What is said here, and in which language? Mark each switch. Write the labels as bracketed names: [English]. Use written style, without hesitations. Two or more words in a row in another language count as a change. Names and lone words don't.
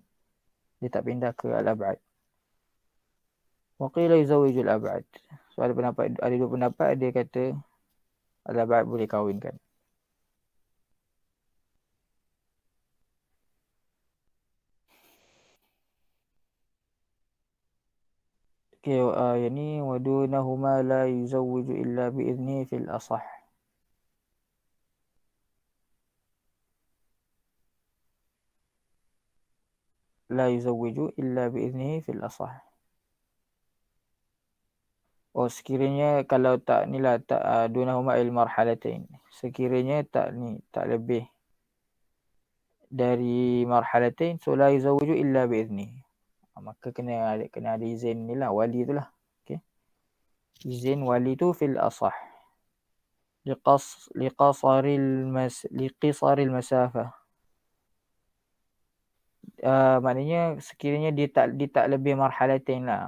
[Malay] Dia tak pindah ke al-ab'ad. [Arabic] وقيل يزوج الأبعد. [Malay] So ada dua pendapat, dia kata al-ab'ad boleh kahwinkan. [Arabic] Okay, yang ni ودونهما لا يزوج إلا بإذنه في الأصح. لا يزوج إلا بإذنه في الأصح. [Malay] Sekiranya kalau tak nilah tak [Arabic] دونهما المرحلتين. [Malay] Sekiranya tak lebih dari marhalatain, so [Arabic] لا يزوج إلا بإذنه. [Malay] Maka kena ada izin ni lah, wali tu lah. Okay. Izin wali tu [Arabic] في الأصح. لقصر المسافة. [Malay] Maknanya sekiranya dia tak lebih marhalatain lah.